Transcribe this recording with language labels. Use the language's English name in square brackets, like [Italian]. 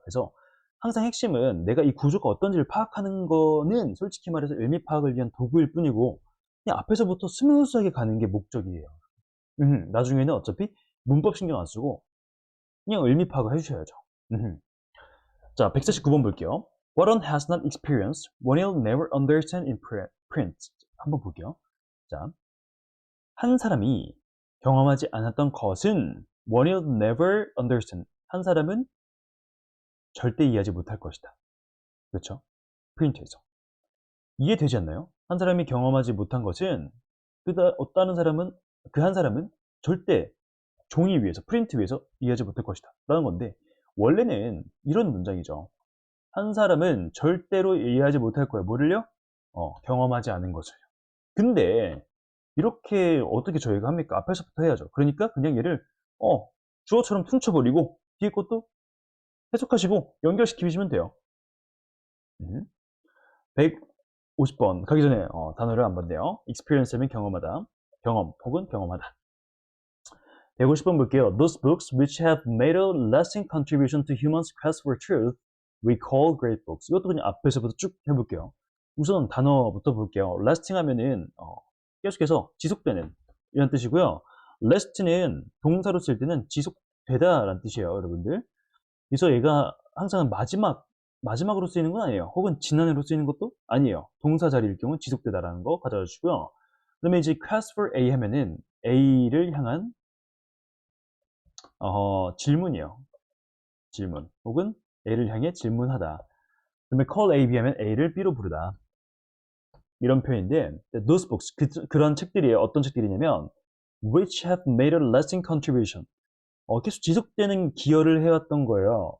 [Korean] 그래서 항상 핵심은 내가 이 구조가 어떤지를 파악하는 거는 솔직히 말해서 의미 파악을 위한 도구일 뿐이고, 그냥 앞에서부터 스무스하게 가는 게 목적이에요. 나중에는 어차피 문법 신경 안 쓰고 그냥 의미 파악을 해주셔야죠. 자, 149번 볼게요. [English] What one has not experienced, one will never understand in print. [Korean] 한번 볼게요. 자, 한 사람이 경험하지 않았던 것은 [English] one will never understand. [Korean] 한 사람은 절대 이해하지 못할 것이다. 그렇죠? 프린트에서. 이해되지 않나요? 한 사람이 경험하지 못한 것은 다른 사람은, 그 한 사람은 절대 종이 위에서, 프린트 위에서 이해하지 못할 것이다 라는 건데, 원래는 이런 문장이죠. 한 사람은 절대로 이해하지 못할 거예요. 뭐를요? 경험하지 않은 것을요. 근데 이렇게 어떻게 저희가 합니까? 앞에서부터 해야죠. 그러니까 그냥 얘를 주어처럼 퉁쳐버리고 뒤에 것도 해석하시고 연결시키시면 돼요. 150번 가기 전에 단어를 한 번 돼요. experience면 경험하다, 경험 혹은 경험하다. 150번 볼게요. [English] Those books which have made a lasting contribution to humans' quest for truth we call great books. [Korean] 이것도 그냥 앞에서부터 쭉 해볼게요. 우선 단어부터 볼게요. lasting 하면은 계속해서 지속되는 이런 뜻이고요. last는 동사로 쓸 때는 지속되다 라는 뜻이에요, 여러분들. 그래서 얘가 항상 마지막으로 쓰이는 건 아니에요. 혹은 지난해로 쓰이는 것도 아니에요. 동사 자리일 경우 지속되다라는 거 가져다 주시고요. 그 다음에 이제 quest for A 하면은 A를 향한 질문이에요. 질문 혹은 A를 향해 질문하다. 그 다음에 call A, B 하면 A를 B로 부르다. 이런 표현인데, [English] those books, [Korean] 그런 책들이에요. 어떤 책들이냐면 [English] which have made a lasting contribution. [Korean] 계속 지속되는 기여를 해왔던 거예요.